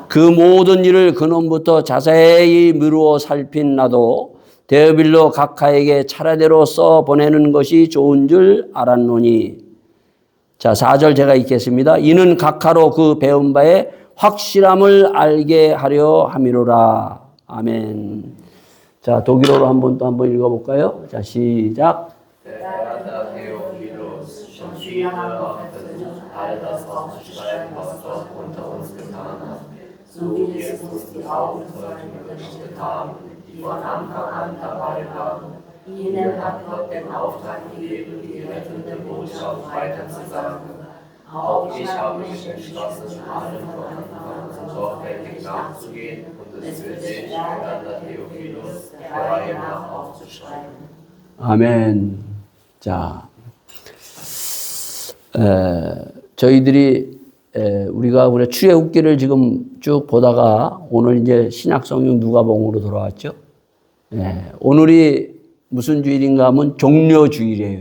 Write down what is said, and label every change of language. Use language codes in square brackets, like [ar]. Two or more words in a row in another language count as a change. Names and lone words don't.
[ko] 그 모든 일을 근원부터 자세히 미루어 살핀 나도 데오빌로 각하에게 차례대로 써 보내는 것이 좋은 줄 알았노니. 자, 4절 제가 읽겠습니다. 이는 각하로 그 배운 바에 확실함을 알게 하려 함이로라. 아멘. 자, 독일어로 또 한번 읽어볼까요? 자, 시작. [de] Ihnen hat Gott den Auftrag gegeben, die rettende Botschaft weiterzusagen. Auch ich habe mich entschlossen, allen von Anfang an sorgfältig nachzugehen und es für dich, Bruder Theophilus, der Reihe nach aufzuschreiben. [ko] 아멘. 자, 저희들이 우리가 출애굽기를 지금 쭉 보다가 오늘 이제 신약성경 누가복음으로 돌아왔죠. 오늘이 무슨 주일인가 하면 종려주일이에요.